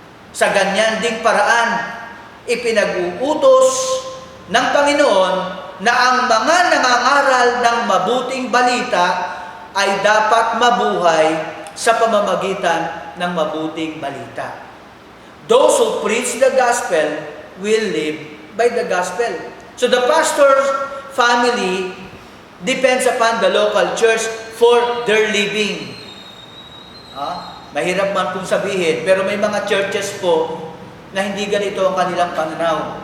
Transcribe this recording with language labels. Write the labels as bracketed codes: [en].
[tl] Sa ganyan ding paraan, ipinag-uutos ng Panginoon na ang mga nangangaral ng mabuting balita ay dapat mabuhay sa pamamagitan ng mabuting balita. [en] Those who preach the gospel will live by the gospel. So the pastor's family depends upon the local church for their living. [tl] Mahirap man kung sabihin, pero may mga churches po na hindi ganito ang kanilang pananaw.